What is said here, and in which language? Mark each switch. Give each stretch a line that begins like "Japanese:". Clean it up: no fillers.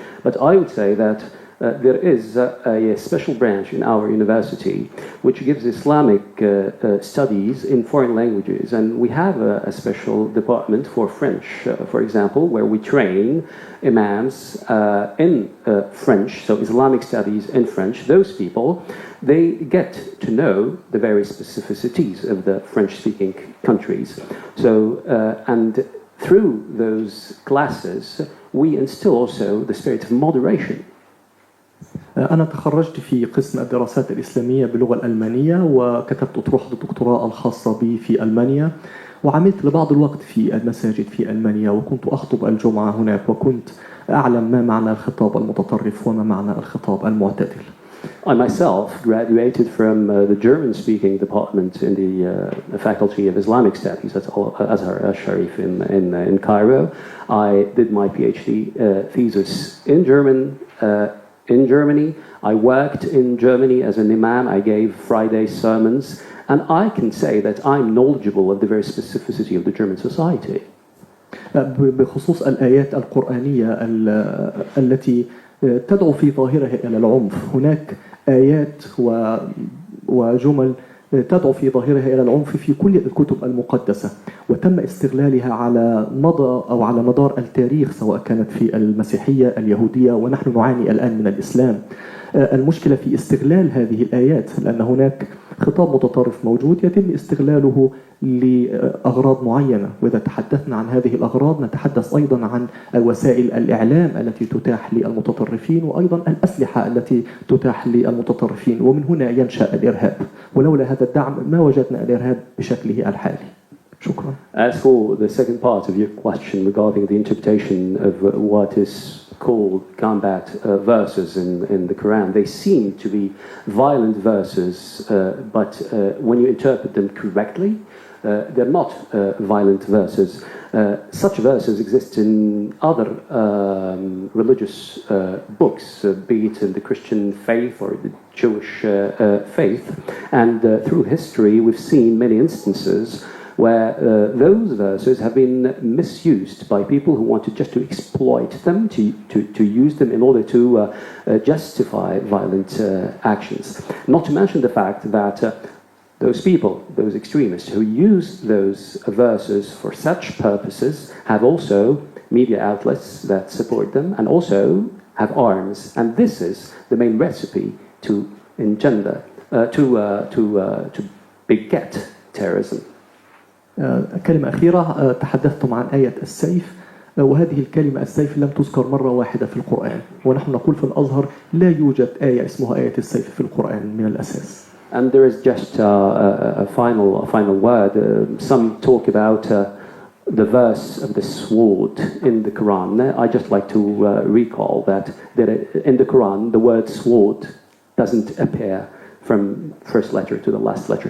English: But I would say that there is a special branch in our university which gives Islamic studies in foreign languages, and we have a special department for French, for example, where we train imams in French, so Islamic studies in French. Those people, they get to know the various specificities of the French-speaking countries. So, and through those classes, we instill also the spirit of moderation.
Arabic: أنا تخرجت في قسم الدراسات الإسلامية باللغة الألمانية، وكتبت أطروحة الدكتوراه الخاصة بي في ألمانيا، وعملت لبعض الوقت في المساجد في ألمانيا، وكنت أخطب الجمعة هناك، وكنت أعلم ما معنى الخطاب المتطرف وما معنى الخطاب المعتدل.
English: I myself graduated from the German-speaking department in the Faculty of Islamic Studies at Azhar Sharif in Cairo. I did my PhD thesis in Germany. I worked in Germany as an imam. I gave Friday sermons, and I can say that I'm knowledgeable of the very specificity of the German society.
Arabic: بخصوص الآيات القرآنية التي تدعو في ظاهرها إلى العنف، هناك آيات وجمل تدعو في ظاهرها إلى العنف في كل الكتب المقدسة، وتم استغلالها على مدار التاريخ، سواء كانت في المسيحية، اليهودية، ونحن نعاني الآن من الإسلام. المشكلة في استغلال هذه الآيات، لأن هناك خطاب متطرف موجود يتم استغلاله لأغراض معينة، وإذا تحدثنا عن هذه الأغراض نتحدث أيضا عن وسائل الإعلام التي تتاح للمتطرفين، وأيضا الأسلحة التي تتاح للمتطرفين، ومن هنا ينشأ الإرهاب، ولولا هذا الدعم ما وجدنا الإرهاب بشكله الحالي. شكرا.
English: As for the second part of your question regarding the interpretation of what is called combat verses in the Quran, they seem to be violent verses, but when you interpret them correctly, they're not violent verses. Such verses exist in other religious books, be it in the Christian faith or the Jewish faith, and through history we've seen many instances where those verses have been misused by people who wanted just to exploit them, to use them in order to justify violent actions. Not to mention the fact that those people, those extremists who use those verses for such purposes have also media outlets that support them and also have arms. And this is the main recipe to engender, to beget terrorism.
Arabic: كلمة أخيرة، تحدثتم عن آية السيف، وهذه الكلمة السيف لم تذكر مرة واحدة في القرآن، ونحن نقول في الأزهر لا يوجد آية اسمها آية السيف في القرآن من الأساس.
English: And there is just a final word. Some talk about the verse of the sword in the Quran. I just like to recall that in the Quran the word sword doesn't appear from first letter to the last letter.